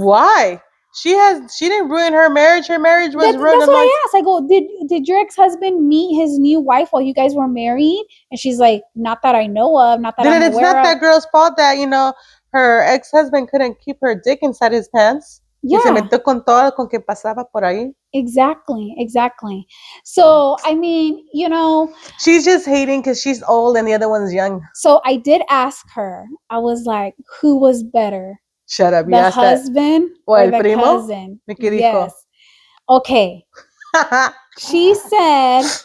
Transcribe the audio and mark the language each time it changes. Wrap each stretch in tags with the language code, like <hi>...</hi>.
<en>why? She didn't ruin her marriage. Her marriage was ruined. That's what I asked. I go, did your ex-husband meet his new wife while you guys were married? And she's like, not that I know of, not that I'm aware of. It's not that girl's fault that, her ex-husband couldn't keep her dick inside his pants. Yeah.</en> <es>Y se metió con todo con que pasaba por ahí.</es> <en>Exactly. So, I mean, she's just hating because she's old and the other one's young. So I did ask her. I was like, who was better? Shut up. The husband or the</en> <es>primo?</es> <en>cousin? Yes. Okay. She said,</en>